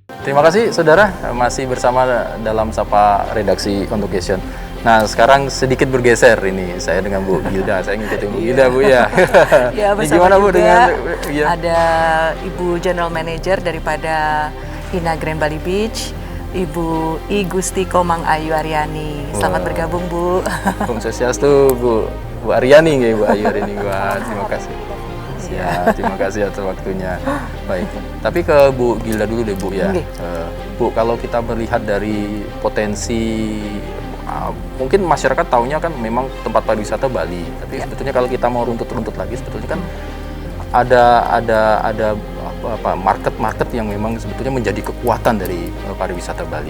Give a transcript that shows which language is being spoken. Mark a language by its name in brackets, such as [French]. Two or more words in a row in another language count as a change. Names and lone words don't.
[Indonesian] Terima kasih saudara, masih bersama dalam Sapa Redaksi Convocation. Nah, sekarang sedikit bergeser ini saya dengan Bu Gilda. Saya ngikutin Bu Gilda, Bu ya. Ya, Ini bersama gimana Bu juga dengan ya. ada Ibu [English] General Manager [Indonesian] daripada Hina Grand Bali Beach, Ibu I Gusti Komang Ayu Aryani. Selamat bergabung, Bu. [Balinese] Om Swastiastu, [Indonesian] Bu Aryani nggih, Bu Ayu Aryani. Wah, terima kasih. Ya, terima kasih atas waktunya. Baik, tapi ke Bu Gilda dulu deh, Bu ya. Bu, kalau kita melihat dari potensi, mungkin masyarakat taunya kan memang tempat pariwisata Bali, tapi sebetulnya kalau kita mau runtut-runtut lagi, sebetulnya kan ada market yang memang sebetulnya menjadi kekuatan dari pariwisata Bali.